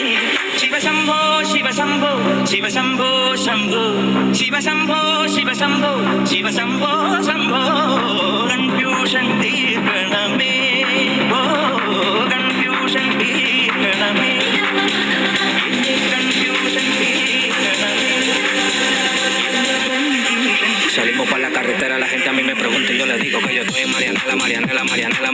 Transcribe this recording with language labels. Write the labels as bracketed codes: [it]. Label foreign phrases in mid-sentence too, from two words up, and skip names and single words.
[ml] ശിവശംഭോ ശിവശംഭോ ശിവശംഭോ ശംഭോ ശിവശംഭോ ശിവശംഭോ ശിവശംഭോ ശംഭോ. കൺഫ്യൂഷൻ തീർക്കണമേ, ഓ കൺഫ്യൂഷൻ തീർക്കണമേ. [es] Salimos pa' la carretera. carretera la gente a mí me pregunta y yo le digo que yo estoy en Marianela, Marianela, Marianela,